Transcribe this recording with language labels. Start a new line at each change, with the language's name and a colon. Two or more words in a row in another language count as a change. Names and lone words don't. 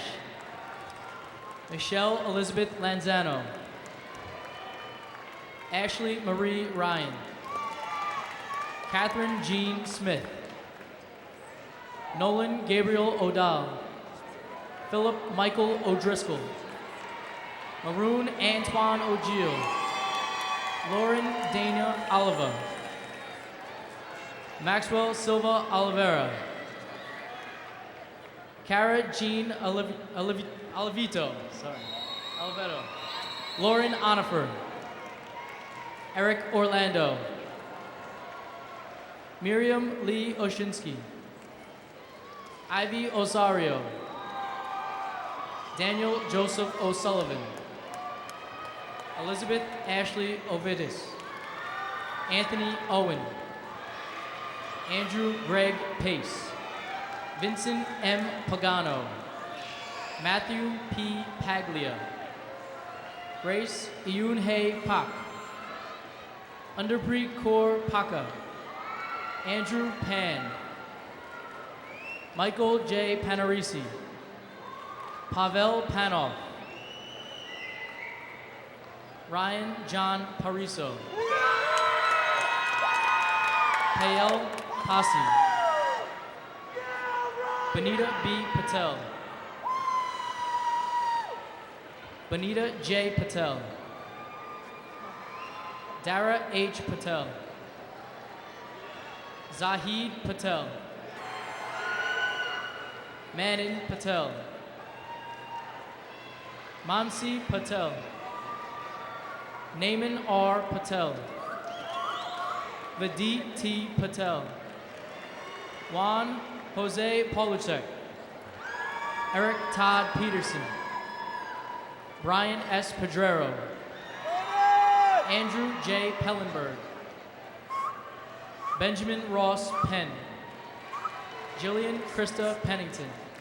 English: Michelle Elizabeth Lanzano. Ashley Marie Ryan. Catherine Jean Smith. Nolan Gabriel O'Dell. Philip Michael O'Driscoll. Maroon Antoine O'Gill. Lauren Dana Oliva. Maxwell Silva Oliveira. Cara Jean Olivito. Oliveto. Lauren Onifer. Eric Orlando. Miriam Lee Oshinsky. Ivy Osario. Daniel Joseph O'Sullivan. Elizabeth Ashley Ovidis. Anthony Owen. Andrew Greg Pace. Vincent M. Pagano. Matthew P. Paglia. Grace Iyunhe Pak. Underpreet Kaur Paka. Andrew Pan. Michael J. Panarisi. Pavel Panov. Ryan John Pariso. Payel Pasi. Benita B. Patel. Benita J. Patel. Dara H. Patel. Zahid Patel. Manin Patel. Mansi Patel. Naaman R. Patel. Vidit T. Patel. Juan Jose Poluchek. Eric Todd Peterson. Brian S. Pedrero. Andrew J. Pellenberg. Benjamin Ross Penn. Jillian Krista Pennington.